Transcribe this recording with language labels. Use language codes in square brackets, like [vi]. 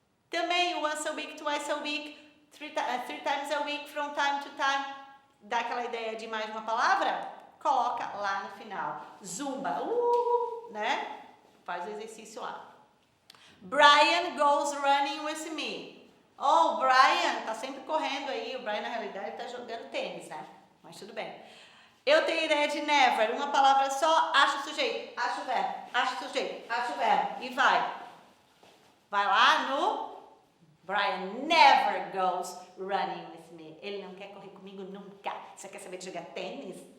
[en] Também once a week, twice a week, three times a week, from time to time. [pt] Dá aquela ideia de mais uma palavra? Coloca lá no final. Zumba, né? Faz o exercício lá. [en] Brian goes running with me. [pt] Oh, o Brian tá sempre correndo aí. O Brian, na realidade, tá jogando tênis, né? Mas tudo bem. Eu tenho ideia de never. Uma palavra só, acha o sujeito, acha o verbo, acha o sujeito, acha o verbo. E vai. Vai lá no... [en] Brian never goes running with me. [pt] Ele não quer correr comigo nunca. Você quer saber de jogar tênis?